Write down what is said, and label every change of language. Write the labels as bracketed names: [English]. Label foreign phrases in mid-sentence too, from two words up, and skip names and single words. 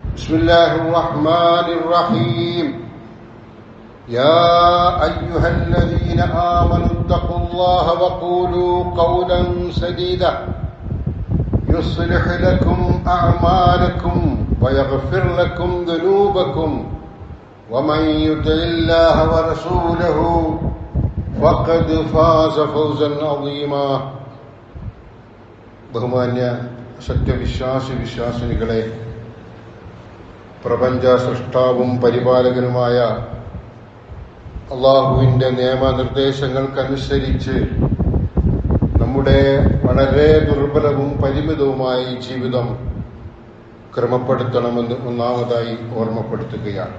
[Arabic] بسم الله الرحمن الرحيم يا أيها الذين آمنوا اتقوا الله وقولوا قولا سديدا يصلح لكم أعمالكم ويغفر لكم ذنوبكم ومن يطع الله ورسوله فقد فاز فوزا عظيما. [Malayalam] ബഹുമാന്യ സത്യവിശ്വാസികളെ, പ്രപഞ്ച സൃഷ്ടാവും പരിപാലകനുമായ അള്ളാഹുവിന്റെ നിയമനിർദ്ദേശങ്ങൾക്കനുസരിച്ച് നമ്മുടെ വളരെ ദുർബലവും പരിമിതവുമായ ഈ ജീവിതം ക്രമപ്പെടുത്തണമെന്ന് ഒന്നാമതായി ഓർമ്മപ്പെടുത്തുകയാണ്.